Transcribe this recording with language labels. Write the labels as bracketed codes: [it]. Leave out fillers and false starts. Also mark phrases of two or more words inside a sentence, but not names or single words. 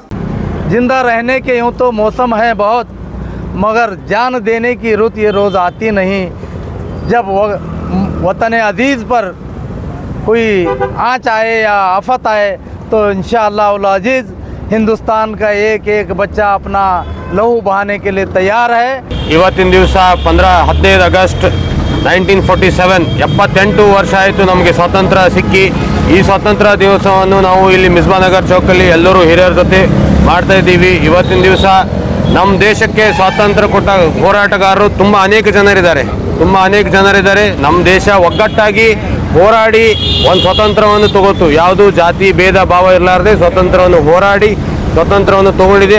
[hi] जिंदा रहने के यूँ तो मौसम है बहुत, मगर जान देने की रुत ये रोज़ आती नहीं। जब वतन अज़ीज़ पर कोई आँच आए या आफत आए तो [ar] إن شاء الله العزيز [hi] हिंदुस्तान का एक एक बच्चा अपना लहू बहाने के लिए तैयार है। [kn] ಇವತ್ತಿನ ದಿವಸ 15 ಆಗಸ್ಟ್ 1947 78 ವರ್ಷ ಆಯಿತು ನಮಗೆ ಸ್ವಾತಂತ್ರ್ಯ ಸಿಕ್ಕಿ। ಈ ಸ್ವಾತಂತ್ರ್ಯ ದಿವಸವನ್ನು ನಾವು ಇಲ್ಲಿ ಮಿಸ್ಬಾನಗರ್ ಚೌಕಲ್ಲಿ ಎಲ್ಲರೂ ಹಿರಿಯರ ಜೊತೆ ಮಾಡ್ತಾ ಇದ್ದೀವಿ। ಇವತ್ತಿನ ದಿವಸ ನಮ್ಮ ದೇಶಕ್ಕೆ ಸ್ವಾತಂತ್ರ್ಯ ಕೊಟ್ಟ ಹೋರಾಟಗಾರರು ಅನೇಕ ಜನರಿದ್ದಾರೆ, ನಮ್ಮ ದೇಶ ಒಗ್ಗಟ್ಟಾಗಿ ಹೋರಾಡಿ ಒಂದು ಸ್ವಾತಂತ್ರ್ಯವನ್ನು ತಗೋತು, ಯಾವುದು ಜಾತಿ ಭೇದ ಭಾವ ಇರಲಾರದೆ ಸ್ವಾತಂತ್ರ್ಯವನ್ನು ಹೋರಾಡಿ ಸ್ವಾತಂತ್ರ್ಯವನ್ನು ತಗೊಂಡಿದೆ।